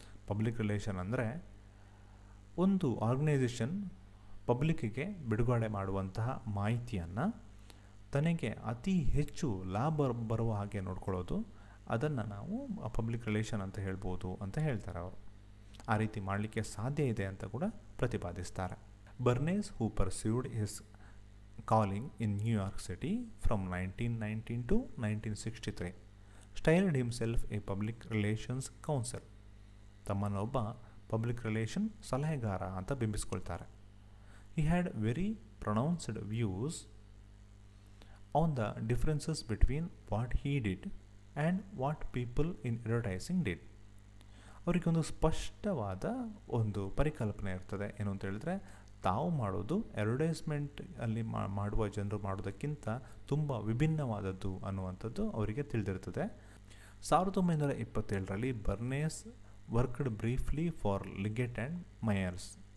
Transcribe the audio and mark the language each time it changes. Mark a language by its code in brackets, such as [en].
[kn] Public relation ಅಂದರೆ ಒಂದು organisation ಪಬ್ಲಿಕ್ಕಿಗೆ ಬಿಡುಗಡೆ ಮಾಡುವಂತಹ ಮಾಹಿತಿಯನ್ನು ತನಗೆ ಅತಿ ಹೆಚ್ಚು ಲಾಭ ಬರುವ ಹಾಗೆ ನೋಡ್ಕೊಳ್ಳೋದು, ಅದನ್ನು ನಾವು ಪಬ್ಲಿಕ್ ರಿಲೇಷನ್ ಅಂತ ಹೇಳ್ಬೋದು ಅಂತ ಹೇಳ್ತಾರೆ ಅವರು. ಆ ರೀತಿ ಮಾಡಲಿಕ್ಕೆ ಸಾಧ್ಯ ಇದೆ ಅಂತ ಕೂಡ ಪ್ರತಿಪಾದಿಸ್ತಾರೆ. [en] Bernays who pursued his calling in New York City from 1919 to 1963, styled himself a public relations counsel. [kn] ತಮ್ಮನ್ನೊಬ್ಬ public relation ಸಲಹೆಗಾರ ಅಂತ ಬಿಂಬಿಸ್ಕೊಳ್ತಾರೆ. [en] He had very pronounced views on the differences between what he did and what people in advertising did. [kn] ಅವರಿಗೊಂದು ಸ್ಪಷ್ಟವಾದ ಒಂದು ಪರಿಕಲ್ಪನೆ ಇರ್ತದೆ. ಏನು ಅಂತ ಹೇಳಿದ್ರೆ, ತಾವು ಮಾಡೋದು ಅಡ್ವರ್ಟೈಸ್ಮೆಂಟ್ ಅಲ್ಲಿ ಮಾಡುವ ಜನರು ಮಾಡೋದಕ್ಕಿಂತ ತುಂಬ ವಿಭಿನ್ನವಾದದ್ದು ಅನ್ನುವಂಥದ್ದು ಅವರಿಗೆ ತಿಳಿದಿರ್ತದೆ. [en] 1927ರಲ್ಲಿ Bernays worked briefly for Liggett and Myers.